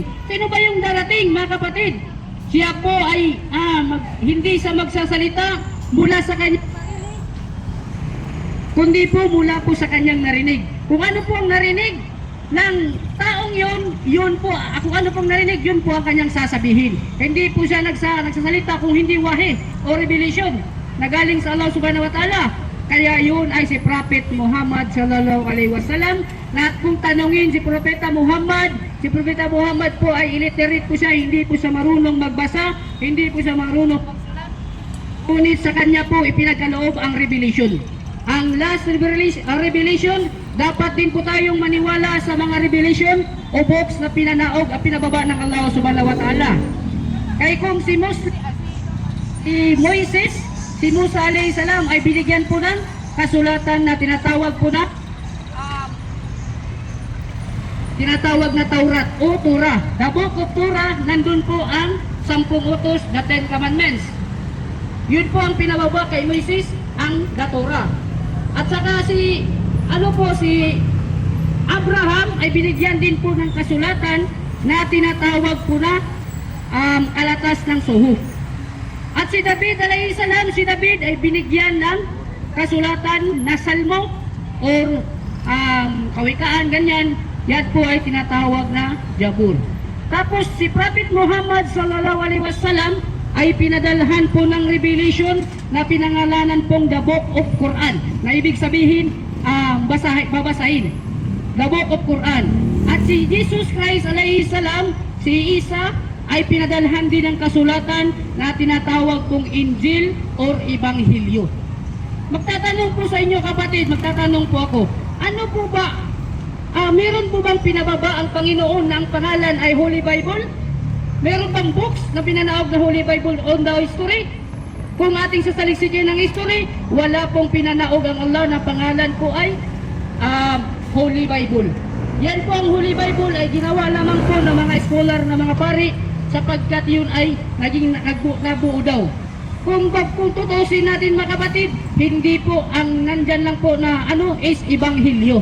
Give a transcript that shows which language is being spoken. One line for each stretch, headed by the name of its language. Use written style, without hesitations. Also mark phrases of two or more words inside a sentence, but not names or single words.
Filipino: Sino ba yung darating mga kapatid? Siya po ay hindi sa magsasalita mula sa kanya, kundi po mula po sa kanyang narinig. Kung ano po ang narinig ng taong yun po, kung ano pong narinig, yun po ang kanyang sasabihin. Hindi po siya nagsasalita kung hindi wahe o revelation na galing sa Allah
Arabic: سبحانه وتعالى.
Filipino: Kaya yun ay si Prophet Muhammad
Arabic: صلى الله عليه وسلم.
Filipino: Na kung tanungin si Propeta Muhammad po ay illiterate po siya, hindi po siya marunong magbasa, hindi po siya marunong magsulat. Ngunit sa kanya po ipinagkaloob ang revelation. Ang last revelation, dapat din po tayong maniwala sa mga revelation o books na pinanaog at pinababa ng Allah
Arabic: سبحانه وتعالى.
Filipino: Kaya kung si Moises, si Musa
Arabic: عليه السلام
Filipino: ay binigyan po ng kasulatan na tinatawag na Taurat o Torah.
English: The book of Torah,
Filipino: nandun po ang 10 utos,
English: the 10 commandments.
Filipino: Yun po ang pinababa kay Moises, ang Torah. At saka si Abraham ay binigyan din po ng kasulatan na tinatawag po na Kalatas ng Suhu. At si David
Arabic: عليه السلام,
Filipino: ay binigyan ng kasulatan na Salmo or Kawikaan, ganyan. Yan po ay tinatawag na Jabur. Tapos si Prophet Muhammad
Arabic: صلى الله عليه وسلم
Filipino: ay pinadalhan po ng revelation na pinangalanan pong
English: The Book of Quran.
Filipino: Na ibig sabihin, babasahin.
English: The Book of Quran.
Filipino: At si Jesus Christ
Arabic: عليه السلام,
Filipino: si Isa, ay pinadalhan din ng kasulatan na tinatawag pong Injil or Ebanghelyo. Magtatanong po sa inyo kapatid, magtatanong po ako, ano po ba meron po bang pinababa ang Panginoon na ang pangalan ay Holy Bible? Meron bang books na pinanaog na Holy Bible
English: on the history?
Filipino: Kung ating sasaliksikin ng history, wala pong pinanaog ang Allah na pangalan po ay Holy Bible. Yan po ang Holy Bible ay ginawa lamang po ng mga scholar na mga pari sapagkat yun ay naging nabuo daw. Kung tutusin natin mga kapatid, hindi po ang nandyan lang po na is Ebanghelyo.